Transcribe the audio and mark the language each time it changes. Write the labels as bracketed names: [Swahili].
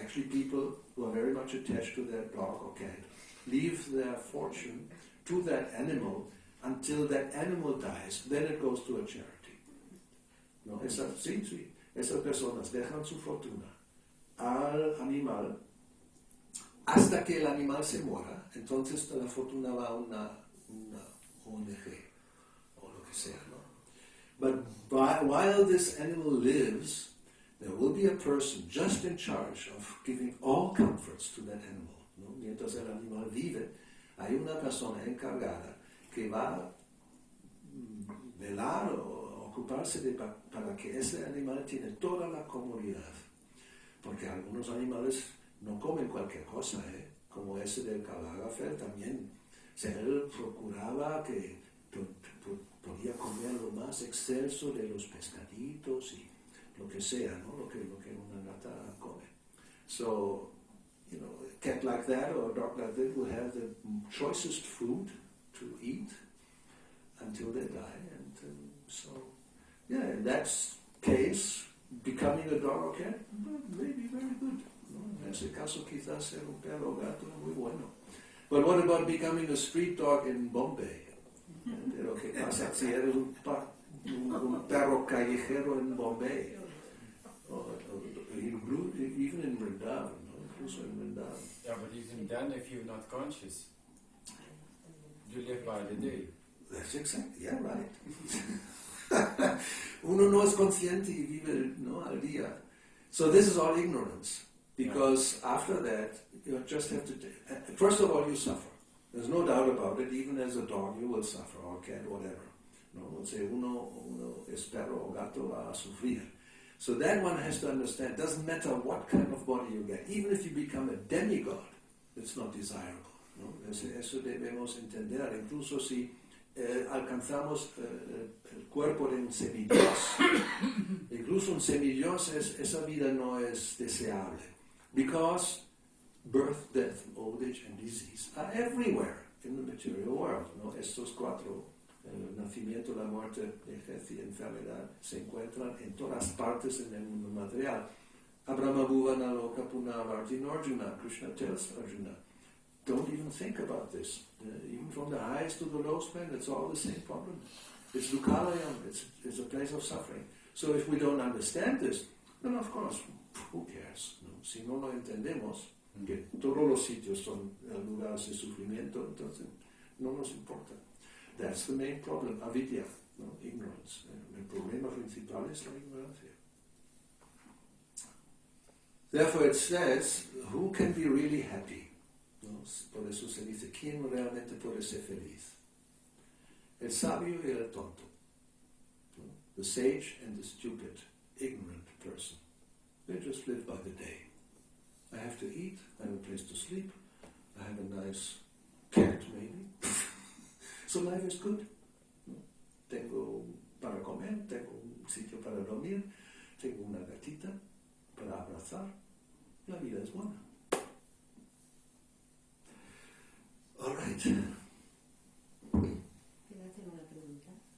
[English] Actually, people who are very much attached to their dog or cat leave their fortune to that animal until that animal dies. Then it goes to a charity. [Spanish] No, sí. Esas personas dejan su fortuna al animal hasta que el animal se muera. Entonces la fortuna va a una ONG o lo que sea. ¿No? [English] But while this animal lives, there will be a person just in charge of giving all comforts to that animal. [Spanish] ¿No? Mientras el animal vive, hay una persona encargada que va a velar o preocuparse para que ese animal tiene toda la comodidad. Porque algunos animales no comen cualquier cosa, como ese del Kalagafel también. O sea, él procuraba que podía comer lo más excelso de los pescaditos y lo que sea, ¿no? Lo que una gata come. [English] So, you know, a cat like that or a dog like that will have the choicest food to eat until they die. And so, yeah, in that case, becoming a dog or cat may be very good. [Spanish] ¿No? En ese caso, quizás ser un perro o gato es muy bueno. [English] But what about becoming a street dog in Bombay? [Spanish] Pero ¿qué pasa si eres un perro callejero en Bombay? [English] Even in Vrindavan, no? [Spanish] Incluso en Vrindavan. [English] Yeah, but even then, if you're not conscious, you live by the day. That's exactly, yeah, right. [Spanish] Uno no es consciente y vive, ¿no? Al día. [English] So this is all ignorance. Because after that, you just have to... First of all, you suffer. There's no doubt about it. Even as a dog, you will suffer, or cat, whatever. [Spanish] No, uno es perro o gato va a sufrir. [English] So that one has to understand. Doesn't matter what kind of body you get. Even if you become a demigod, it's not desirable. [Spanish] ¿No? Eso debemos entender. Incluso si alcanzamos el cuerpo de un semidios. Incluso un semidios, esa vida no es deseable. [English] Because birth, death, old age, and disease are everywhere in the material world. [Spanish] ¿No? Estos cuatro, el nacimiento, la muerte, vejez y enfermedad, se encuentran en todas partes en el mundo material. [Sanskrit] Abrahma Bhuvana Loka Punavartin Arjuna, [English] Krishna tells Arjuna, don't even think about this. Even from the highest to the lowest plane, it's all the same problem. It's Dukalayam, it's a place of suffering. So if we don't understand this, then of course, who cares? [Spanish] ¿No? Si no lo entendemos, que todos los sitios son lugares de sufrimiento, entonces no nos importa. [English] That's the main problem, [Spanish] avidya, ¿no? Ignorance. El problema principal es la ignorancia. [English] Therefore it says, who can be really happy? [Spanish] ¿No? Por eso se dice, ¿quién realmente puede ser feliz? El sabio y el tonto. ¿No? [English] The sage and the stupid, ignorant person. They just live by the day. I have to eat, I have a place to sleep, I have a nice cat maybe. So life is good. ¿No? [Spanish] Tengo para comer, tengo un sitio para dormir, tengo una gatita para abrazar. La vida es buena. [English] All right. [Spanish] ¿Puedo hacer una pregunta?